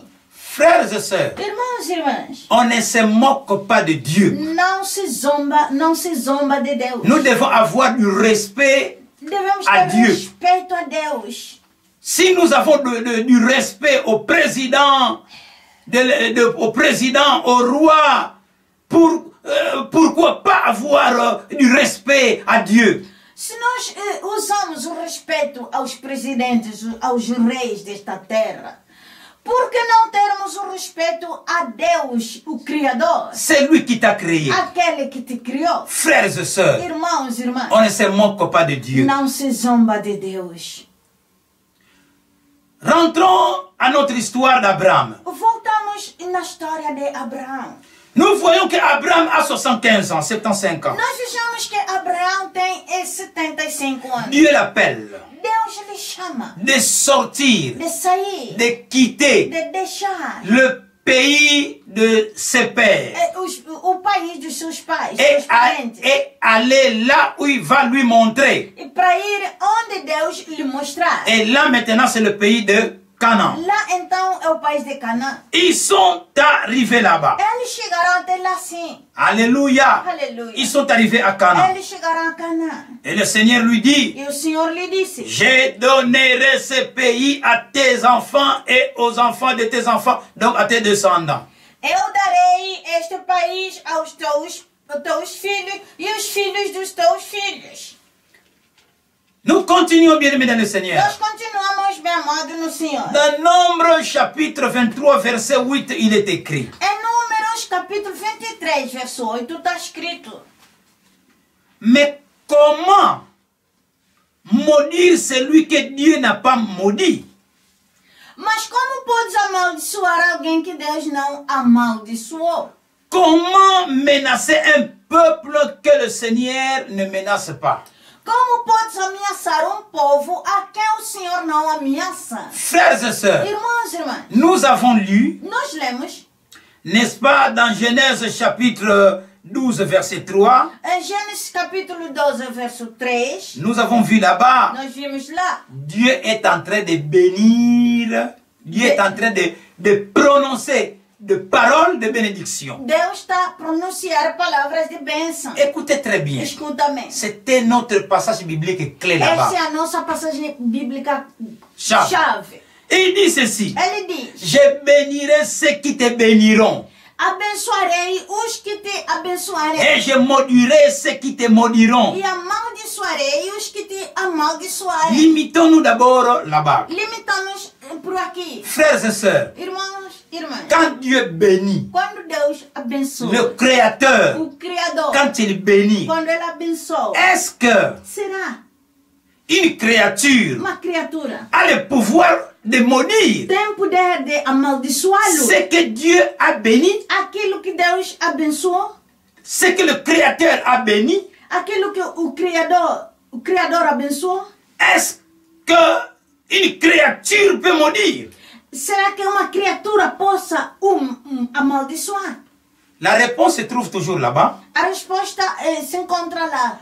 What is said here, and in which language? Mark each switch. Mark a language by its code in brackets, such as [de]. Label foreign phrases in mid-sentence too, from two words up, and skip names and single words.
[fr] Frères et sœurs, [pt] Irmãos e irmãs, [fr] on ne se moque pas de Dieu. [pt] não se zomba de Deus. [fr] Nous devons avoir du respect. [pt] Devemos a ter [fr] Dieu. [pt] respeito a Deus. [fr] Si nous avons du respect au président, au roi, pourquoi pas avoir du respect à Dieu? [pt] Se nós usamos o respeito aos presidentes, aos reis desta terra, por que não termos o respeito a Deus, o Criador? [fr] C'est lui qui t'a créé. [pt] Aquele que te criou. [fr] Frères et sœurs, [pt] Irmãos e irmãs, [fr] on ne se moque pas de Dieu. [pt] não se zomba de Deus. [fr] Rentrons à notre histoire d'Abraham. [pt] Voltamos na história de Abraão. [fr] Nous voyons qu'Abraham a 75 ans, 75 ans. [pt] Nós vejamos que Abraão tem 75 anos. [fr] Dieu l'appelle [pt] Deus lhe chama [fr] de sortir, [pt] de sair, [fr] de quitter [pt] de deixar [fr] le pays de ses pères [pt] o país dos seus pais, [fr] et [pt] seus parentes. [fr] aller là où il va lui montrer. [pt] E para ir onde Deus lhe mostrar. [fr] Et là maintenant c'est le pays de Canaan. [pt] Lá então é o país de Canaã. [fr] Ils sont arrivés là-bas. [pt] Eles chegaram até lá sim. [fr] Alléluia. [pt] Aleluia. [fr] Ils sont arrivés à Canaan. [pt] Eles chegaram a Canaã. [fr] Et le Seigneur lui dit, [pt] E o Senhor lhe disse: [fr] je donnerai ce pays à tes enfants et aux enfants de tes enfants, donc à tes descendants. [pt] eu darei este país aos teus filhos e os filhos dos teus filhos. [fr] Nous continuons bien aimés dans le Seigneur. [pt] Nós continuamos bem amados no Senhor. [fr] Dans Nombre chapitre 23 verset 8, il est écrit. [pt] Em Números capítulo 23, verso 8, está escrito: [fr] Mais comment maudire celui que Dieu n'a pas maudit? [pt] mas como podes amaldiçoar alguém que Deus não amaldiçoou? [fr] Comment menacer un peuple que le Seigneur ne menace pas? [pt] Como podes ameaçar povo a quem o Senhor não ameaça? [fr] Frères et sœurs, [pt] Irmãos e irmãs, [fr] nous avons lu, [pt] nós lemos [fr] n'est-ce pas, dans Genèse chapitre 12 verset 3, [pt] em Gênesis capítulo 12, verso 3, [fr] nous avons vu là-bas, [pt] nós vimos lá, [fr] Dieu est en train de bénir, Dieu est en train de prononcer de paroles de bénédiction. [pt] Deus está a pronunciar palavras de bênção. [fr] Écoutez très bien. [pt] Escuta bem. [fr] C'était notre passage biblique clé là-bas. [pt] Essa é a nossa passagem bíblica Chave. chave. [fr] Et il dit ceci. [pt] Ele diz: [fr] Je bénirai ceux qui te béniront. [pt] abençoarei os que te abençoarem. [fr] Et je maudirai ceux qui te maudiront. [pt] E amaldiçoarei os que te amaldiçoarem. [fr] Limitons-nous d'abord là-bas. [pt] Limitamos por aqui. [fr] Frères et sœurs, [pt] Irmãos, irmãs. [fr] quand Dieu bénit, [pt] Quando Deus abençoa, [fr] le Créateur, [pt] o Criador, [fr] quand il bénit, [pt] quando Ele abençoa, [fr] est-ce que [pt] será [fr] une créature [pt] uma criatura [fr] a le pouvoir de maudire [pt] tem poder de amaldiçoá-lo? [fr] ce que Dieu a béni, [pt] Aquilo que Deus abençoou, [fr] ce que le Créateur a béni, [pt] aquilo que o Criador abençoou, [fr] est-ce que une créature peut maudire? [pt] Será que uma criatura possa amaldiçoar? [fr] La réponse se trouve toujours là-bas. [pt] A resposta se encontra lá.